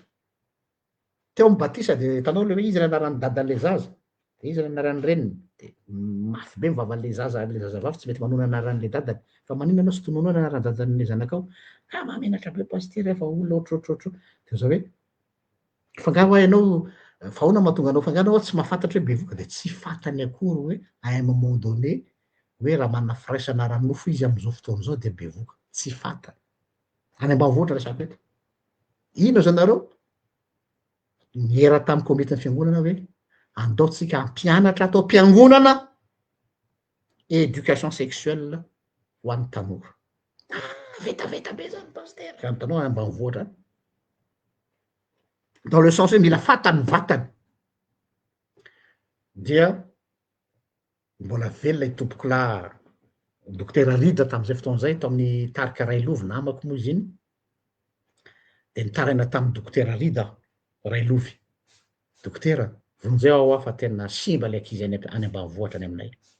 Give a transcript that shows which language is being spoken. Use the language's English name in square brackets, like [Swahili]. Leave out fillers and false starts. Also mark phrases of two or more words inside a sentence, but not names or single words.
[Malagasy] Teo amy batisa de hitanao le hoe izy anaran'ny dadan'le zaza, de izy anaran'ny reniny, de mafy be mivavan'le zazavavy tsy mety manohy anaran'le dadany, fa maninona anao sy tononoa ny anaran'ny dadan'le zanakao? Mahamenatra be paster fa olona ohatrohatrohatro. De zao hoe fa nga hoy ianao fa ahoana mahatonga anao fa nga anao tsy mahafantatra hoe bevoka de tsy fantany akory hoe [French] à un moment donné [Malagasy] hoe raha manana firaisana ranofo izy am'zao fotoana zao de bevoka, tsy fantany. Any ambanivohitra resaka eto. Ino azy anareo? Niera tamy komitin'ny fiangonana hoe andao tsika hampianatra atao am-piangonana [French] éducation sexuelle [Malagasy] ho an'ny tanora. Vetaveta be zany paster, ka hitanao any ambanivohitra any. [French] Dans le sens [Malagasy] hoe mila fantany vatany. Dia mbola velona itompokolahy dokotera Rida tam'izay fotoana zay, tao amin'ny tarika Railovy namako moa izy iny, de nitaraina tamy dokotera Rida aho, Railovy: dokotera, vonjeo aho fa tena simba le ankizy any ambanivohitra any aminay.